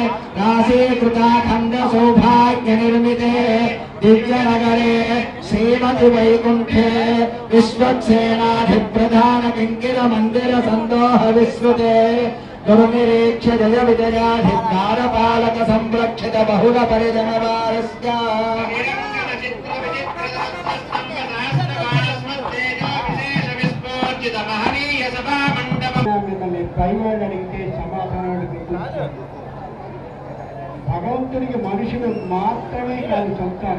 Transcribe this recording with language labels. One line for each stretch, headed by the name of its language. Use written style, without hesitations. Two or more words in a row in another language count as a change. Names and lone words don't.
Sanskrit: राशीकृताखण्डसौभाग्यनिर्मिते दिव्यनगरे श्रीमति वैकुण्ठे विश्वक्सेनाधिप्रधान किङ्किरमन्दिरसन्दोह विश्रुते गुरुनिरीक्ष्य जय विजयाधिद्वारपालक संरक्षित बहुल परिजनवारस्य
Telugu: మిమ్మల్ని పైవాళ్ళు అడిగితే సమాధానాలు గుర్తించారు. భగవంతుడికి మనుషులు మాత్రమే కాదు సంతానం.